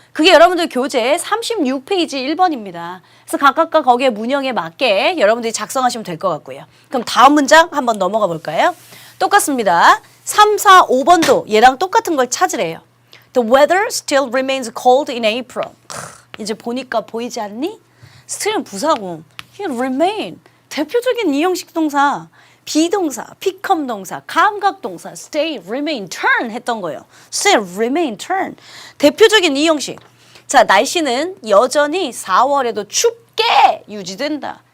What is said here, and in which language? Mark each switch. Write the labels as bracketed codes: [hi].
[ko] 그게 여러분들 교재 36페이지 1번입니다. 그래서 각각과 거기에 문형에 맞게 여러분들이 작성하시면 될 것 같고요. 그럼 다음 문장 한번 넘어가 볼까요? 똑같습니다. 3, 4, 5번도 얘랑 똑같은 걸 찾으래요. [en] The weather still remains cold in April. [ko] 이제 보니까 보이지 않니? still은 부사고, remain 대표적인 이형식 동사, 비동사, become 동사, 감각 동사, stay, remain, turn 했던 거예요. [en] stay, remain, turn. [ko] 대표적인 이형식. 자, 날씨는 여전히 4월에도 춥게 유지된다.